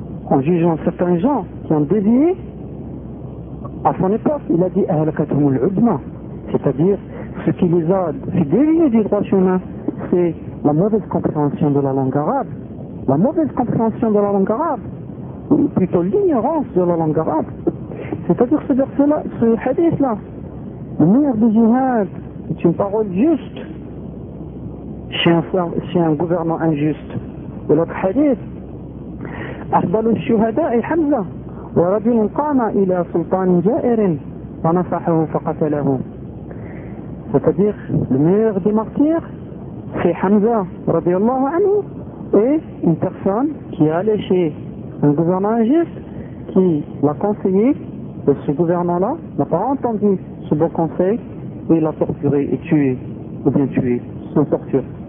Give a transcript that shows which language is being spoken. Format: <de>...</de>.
<fr>en jugeant certains gens qui ont dévié à son époque, il a dit Ahlakatum al-Ubma, c'est-à-dire ce qui les a fait dévier du droit chemin, c'est la mauvaise compréhension de la langue arabe. La mauvaise compréhension de la langue arabe, ou plutôt l'ignorance de la langue arabe. C'est-à-dire ce verset-là, ce hadith-là, le meilleur du jihad est une parole juste chez un gouvernement injuste. Et l'autre hadith,</fr> <ar>أفضل الشهداء حمزة ورجل قام إلى سلطان جائر ونصحه فقتله.</ar> <fr>C'est-à-dire le meilleur des martyrs c'est Hamza</fr> <ar>رضي الله عنه</ar> <fr>et une personne qui est allée chez un gouvernement juste qui l'a conseillé et ce gouvernement-là n'a pas entendu ce bon conseil et l'a torturé et tué ou bien tué sans torture.</fr>